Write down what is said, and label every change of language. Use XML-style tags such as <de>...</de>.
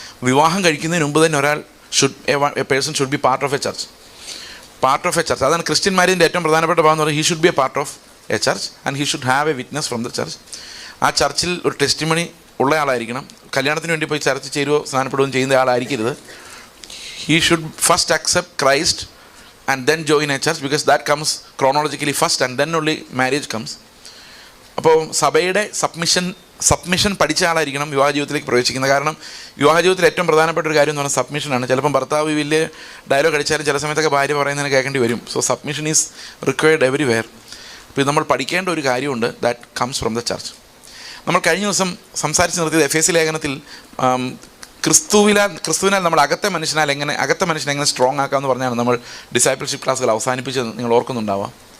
<ml>വിവാഹം കഴിക്കുന്നതിന് മുമ്പ് തന്നെ ഒരാൾ</ml> <en>A person should be part of a church.</en> <ml>അതാണ് ക്രിസ്ത്യൻ മാരേജിൻ്റെ ഏറ്റവും പ്രധാനപ്പെട്ട ഭാഗം എന്ന് പറയുന്നത്.</ml> <en>He should be a part of a church and he should have a witness from the church.</en> <ml>ആ ചർച്ചിൽ ഒരു ടെസ്റ്റിമണി ഉള്ള ആളായിരിക്കണം. കല്യാണത്തിന് വേണ്ടി പോയി ചർച്ച ചേരുവോ സ്നാനപ്പെടുകയും ചെയ്യുന്ന ആളായിരിക്കരുത്.</ml> <en>He should first accept Christ and then join a church because that comes chronologically first and then only marriage comes.</en> <ml>അപ്പോൾ സഭയുടെ സബ്മിഷൻ സബ്മിഷൻ പഠിച്ച ആളായിരിക്കണം വിവാഹ ജീവിതത്തിലേക്ക് പ്രവേശിക്കുന്നത്. കാരണം വിവാഹ ജീവിതത്തിൽ ഏറ്റവും പ്രധാനപ്പെട്ട ഒരു കാര്യം എന്ന് പറഞ്ഞാൽ സബ്മിഷനാണ്. ചിലപ്പം ഭർത്താവ് വലിയ ഡയലോഗ് അടിച്ചാലും ചില സമയത്തൊക്കെ ഭാര്യ പറയുന്നതിന് കേൾക്കേണ്ടി വരും.</ml> <en>So submission is required everywhere.</en> <ml>അപ്പോൾ ഇത് നമ്മൾ പഠിക്കേണ്ട ഒരു കാര്യമുണ്ട്.</ml> <en>That comes from the church.</en> <ml>നമ്മൾ കഴിഞ്ഞ ദിവസം സംസാരിച്ച് നിർത്തിയത് എഫേസ്യ ലേഖനത്തിൽ ക്രിസ്തുവിനാൽ നമ്മൾ അകത്തെ മനുഷ്യനെ എങ്ങനെ സ്ട്രോങ് ആക്കാമെന്ന് പറഞ്ഞാണ് നമ്മൾ ഡിസൈപ്പിൾഷിപ്പ് ക്ലാസ്സുകൾ അവസാനിപ്പിച്ചത്. നിങ്ങൾ ഓർക്കുന്നുണ്ടാവാം.</ml>